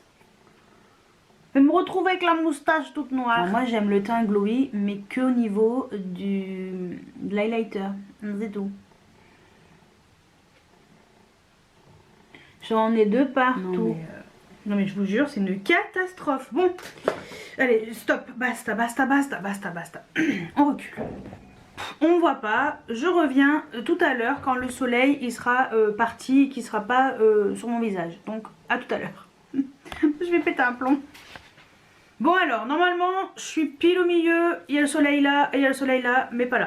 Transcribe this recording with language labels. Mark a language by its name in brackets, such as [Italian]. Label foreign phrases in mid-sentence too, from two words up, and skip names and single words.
[French] Je vais me retrouver avec la moustache toute noire. Bon, moi j'aime le teint glowy, mais que au niveau de l'highlighter. C'est tout. J'en ai deux partout. Non mais je vous jure, c'est une catastrophe. Bon, allez, stop, basta, basta, basta, basta, basta. On recule. On voit pas. Je reviens tout à l'heure quand le soleil il sera parti et qu'il sera pas sur mon visage. Donc à tout à l'heure. Je vais péter un plomb. Bon alors, normalement, je suis pile au milieu. Il y a le soleil là et il y a le soleil là, mais pas là.